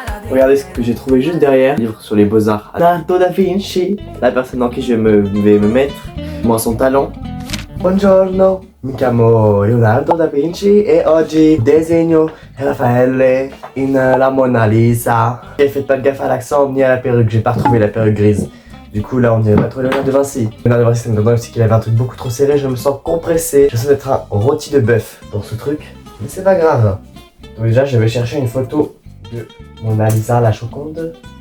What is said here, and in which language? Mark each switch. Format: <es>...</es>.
<fr>Regardez ce que j'ai trouvé juste derrière. Livre sur les beaux-arts. Leonardo da Vinci. La personne en qui je vais me mettre. Moi son talent.</fr> <it>Buongiorno, mi chiamo Leonardo da Vinci e oggi disegno Raffaele in la Mona Lisa.</it> <fr>Et faites pas de gaffe à l'accent ni à la perruque, j'ai pas retrouvé la perruque grise. Du coup là on dirait pas trop Leonardo da Vinci. Leonardo da Vinci ça me donne aussi qu'il avait un truc beaucoup trop serré, je me sens compressé. Je sens d'être un rôti de bœuf dans ce truc, mais c'est pas grave. Donc déjà je vais chercher une photo de Mona Lisa, la Joconde.</fr>